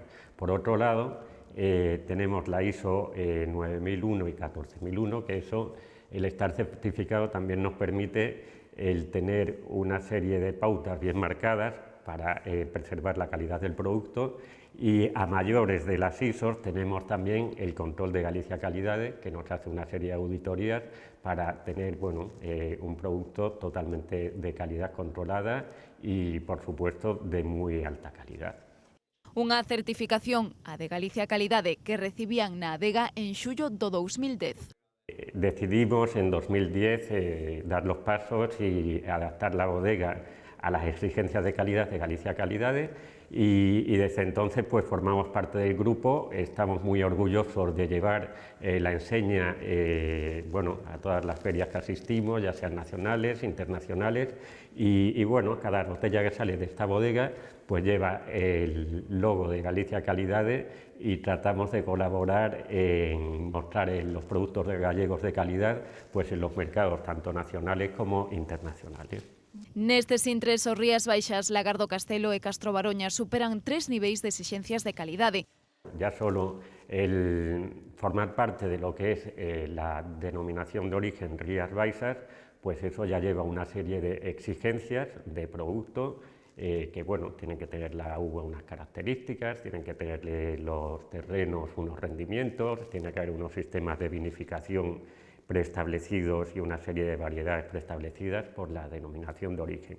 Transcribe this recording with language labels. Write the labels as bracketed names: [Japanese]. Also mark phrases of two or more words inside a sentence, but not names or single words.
[Spanish] Por otro lado, tenemos la ISO 9001 y 14001, que eso, el estar certificado también nos permite el tener una serie de pautas bien marcadas para preservar la calidad del producto, y a mayores de las ISOs tenemos también el control de Galicia Calidade, que nos hace una serie de auditorías para tener, bueno, un producto totalmente de calidad controlada y, por supuesto, de muy alta calidad. [Galician] Unha certificación, a de Galicia Calidade, que recibían na adega en xullo do 2010. [Spanish] decidimos en 2010 dar los pasos y adaptar la bodega a las exigencias de calidad de Galicia Calidade y desde entonces pues formamos parte del grupo. Estamos muy orgullosos de llevar la enseña bueno, a todas las ferias que asistimos, ya sean nacionales, internacionales y bueno, cada botella que sale de esta bodega pues lleva el logo de Galicia Calidade y tratamos de colaborar en mostrar los productos gallegos de calidad pues en los mercados tanto nacionales como internacionales. [Galician] Nestes intres, os Rías Baixas, Lagardo Castelo e Castro Baroña superan 3 niveis de exixencias de calidade. [Spanish] Ya solo el formar parte de lo que es la denominación de origen Rías Baixas, pues eso ya lleva una serie de exigencias de producto que bueno, tienen que tener la uva unas características, tienen que tener los terrenos unos rendimientos, tiene que haber unos sistemas de vinificación preestablecidos y una serie de variedades preestablecidas por la denominación de origen.